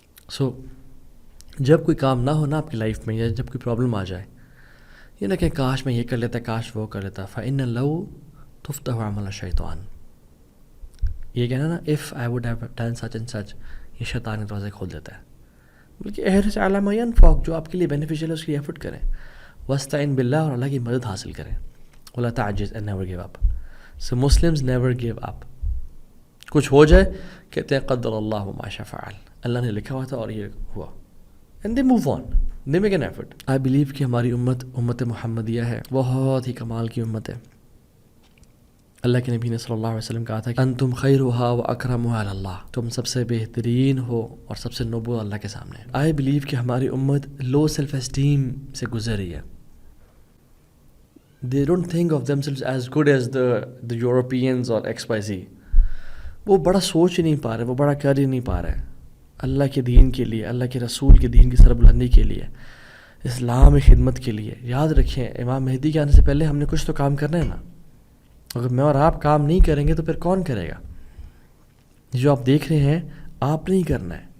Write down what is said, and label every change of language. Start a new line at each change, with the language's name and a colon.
Urdu: سو جب کوئی کام نہ ہونا آپ کی لائف میں, یا جب کوئی پرابلم آ جائے, یہ نہ کہ کاش میں یہ کر لیتا, کاش وہ کر لیتا.
Arabic: فَإِنَّ لَوْ تُفْتَحُ عَمَلَ الشَّيْطَانِ.
Urdu: یہ کہنا نا
English: if I would have done such and such,
Urdu: یہ شیطان کے دروازے کھول دیتا ہے. بلکہ
Arabic: احرص علی ما ینفعک,
Urdu: جو آپ کے لیے بینیفیشیل ہے اس کی ایفرٹ کریں.
Arabic: واستعن باللہ,
Urdu: اور اللہ کی مدد حاصل کریں.
Arabic: ولا تعجز
English: and never give up. So Muslims never give up.
Urdu: کچھ ہو جائے کہتے ہیں
Arabic: قدر اللہ ما شاء فعل,
Urdu: اللہ نے لکھا ہوا تھا اور یہ ہوا,
English: and they move on, they make an effort. I believe
Urdu: کہ ہماری امت محمدیہ ہے, بہت ہی کمال کی امت ہے. اللہ کے نبی نے صلی اللہ علیہ وسلم کہا تھا کہ
Arabic: انتم خیرھا و اکرمھا علی اللہ,
Urdu: تم سب سے بہترین ہو اور سب سے نوبل اللہ کے سامنے.
English: I believe
Urdu: کہ ہماری امت لو سیلف اسٹیم سے گزر رہی ہے.
English: They don't think of themselves as good as the Europeans or XYZ.
Urdu: وہ بڑا سوچ ہی نہیں پا رہے, وہ بڑا کر ہی نہیں پا رہے اللہ کے دین کے لیے, اللہ کے رسول کے دین کی سربلندی کے لیے, اسلام کی خدمت کے لیے. یاد رکھیں امام مہدی کے آنے سے پہلے ہم نے کچھ تو کام کرنا ہے نا. اگر میں اور آپ کام نہیں کریں گے تو پھر کون کرے گا؟ جو آپ دیکھ رہے ہیں آپ نہیں کرنا ہے.